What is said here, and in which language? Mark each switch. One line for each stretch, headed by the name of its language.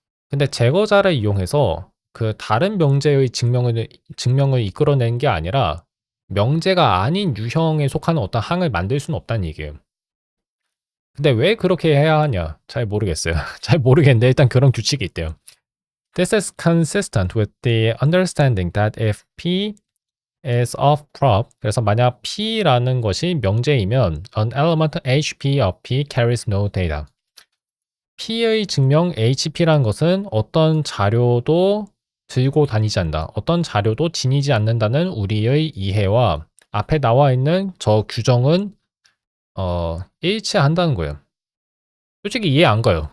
Korean: 근데 제거자를 이용해서 그 다른 명제의 증명을 이끌어내는 게 아니라, 명제가 아닌 유형에 속하는 어떤 항을 만들 수는 없다는 얘기예요. 근데 왜 그렇게 해야 하냐? 잘 모르겠어요. 잘 모르겠는데 일단 그런 규칙이 있대요.
English: This is consistent with the understanding that if P is of prop,
Korean: 그래서 만약 P라는 것이 명제이면
English: an element HP of P carries no data.
Korean: P의 증명 HP라는 것은 어떤 자료도 들고 다니지 않는다. 어떤 자료도 지니지 않는다는 우리의 이해와 앞에 나와 있는 저 규정은 일치한다는 거예요. 솔직히 이해 안 가요.